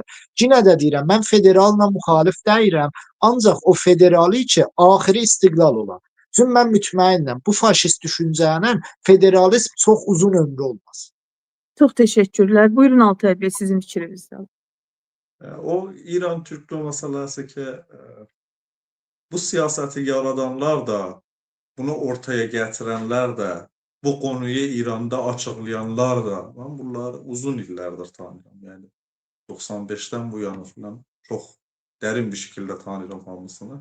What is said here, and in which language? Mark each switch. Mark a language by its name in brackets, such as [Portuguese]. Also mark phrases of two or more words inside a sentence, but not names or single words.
[Azerbaijani] Yenə də deyirəm, mən federalına müxalif deyirəm. Ancaq o federali ki, axiri istiqlal olar. Çünki mən mütməinnəm, bu faşist düşüncənin federalizm çox uzun ömrü olmaz. Çox təşəkkürlər. Buyurun Altay bəy, sizin fikriniz də. [Turkish] O İran-Türklüğü meselesi ki bu siyaseti yaradanlar da, bunu ortaya getirenler de, bu konuyu İran'da açıklayanlar da, ben bunları uzun illerdir tanıyorum. Yani 95'ten bu yana falan çok derin bir şekilde tanıyorum hamısını.